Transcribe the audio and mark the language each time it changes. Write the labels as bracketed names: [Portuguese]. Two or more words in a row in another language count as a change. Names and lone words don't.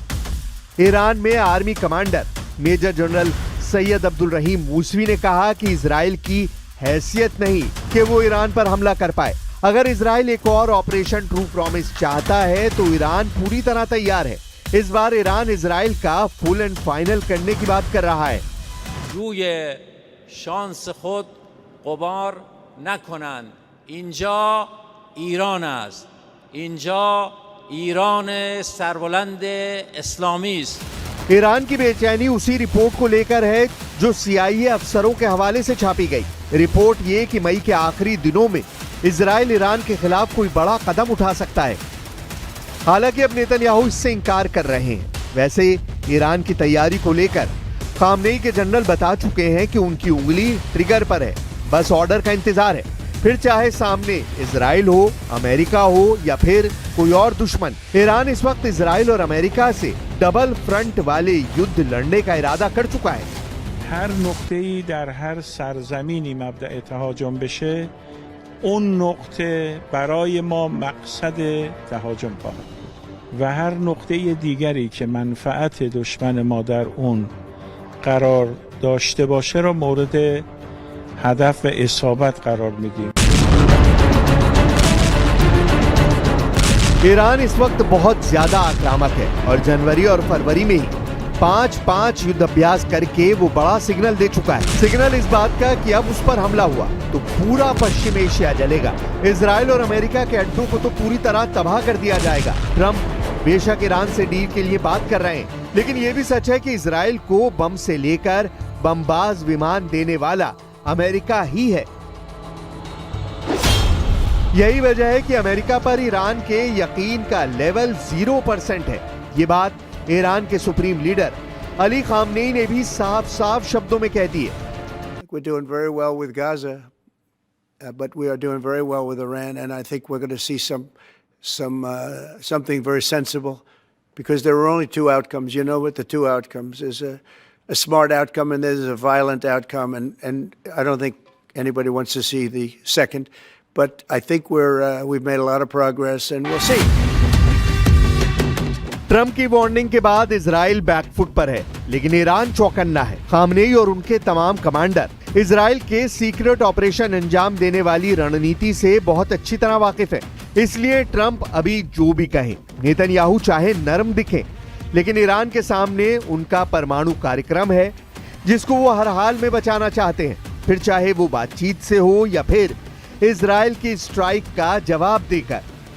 [Hindi] ईरान में आर्मी कमांडर मेजर जनरल सैयद अब्दुल रहीम मूसवी ने कहा कि इजराइल की हैसियत नहीं कि वो ईरान पर हमला कर पाए। अगर इजराइल एक और ऑपरेशन ट्रू प्रॉमिस चाहता है तो ईरान पूरी तरह तैयार है। इस बार ईरान इजराइल का [English] full and final [Hindi] करने की बात कर रहा है। [Persian] روی شانس خود قمار نکنند. اینجا ایران است. اینجا ایران سربلند اسلامی است. [Hindi] ईरान की बेचैनी उसी रिपोर्ट को लेकर है जो CIA अफसरों के हवाले से छापी गई। रिपोर्ट ये कि मई के आखिरी दिनों में इजराइल ईरान के खिलाफ कोई बड़ा कदम उठा सकता है। हालांकि अब नेतन्याहू इससे इंकार कर रहे हैं। वैसे ईरान की तैयारी को लेकर खामनेई के जनरल बता चुके हैं कि उनकी उंगली ट्रिगर पर है, बस ऑर्डर का इंतजार है। फिर चाहे सामने इजराइल हो, अमेरिका हो या फिर कोई और दुश्मन, ईरान इस वक्त इजराइल और अमेरिका से [English] double front [Hindi] वाले युद्ध लड़ने का इरादा कर चुका है। [Persian] هر نقطه‌ای در هر سرزمینی مبدأ تهاجم بشه اون نقطه برای ما مقصد تهاجم خواهد بود و هر نقطه دیگری که منفعت دشمن ما در اون قرار داشته باشه را مورد هدف و اصابت قرار میدیم. [Hindi] ईरान इस वक्त बहुत ज्यादा आक्रामक है और जनवरी और फरवरी में ही 5-5 युद्धाभ्यास करके वो बड़ा सिग्नल दे चुका है। सिग्नल इस बात का कि अब उस पर हमला हुआ तो पूरा पश्चिम एशिया जलेगा। इजराइल और अमेरिका के अड्डों को तो पूरी तरह तबाह कर दिया जाएगा। ट्रंप बेशक ईरान से डील के लिए बात कर रहे हैं, लेकिन ये भी सच है कि इजराइल को बम से लेकर बमबाज विमान देने वाला अमेरिका ही है। यही वजह है कि अमेरिका पर ईरान के यकीन का लेवल 0% है। ये बात ईरान के सुप्रीम लीडर अली खामनेई ने भी साफ-साफ शब्दों में कह दी है। [English] We're doing very well with Gaza, but we are doing very well with Iran, and I think we're going to see something very sensible, because there are only two outcomes. You know what the two outcomes is: a smart outcome and there's a violent outcome, and I don't think anybody wants to see the second. But I think we've made a lot of progress, and we'll see. [Hindi] ट्रंप की वार्निंग के बाद इजराइल बैकफुट पर है, लेकिन ईरान चौकन्ना है। खामनेई और उनके तमाम कमांडर इजराइल के [English] secret operation [Hindi] अंजाम देने वाली रणनीति से बहुत अच्छी तरह वाकिफ है। इसलिए ट्रंप अभी जो भी कहें, नेतन्याहू चाहे नरम दिखें, लेकिन ईरान के सामने उनका परमाणु कार्यक्रम है जिसको वो हर हाल में बचाना चाहते हैं, फिर चाहे वो बातचीत से हो या फिर इजराइल की स्ट्राइक का जवाब देकर।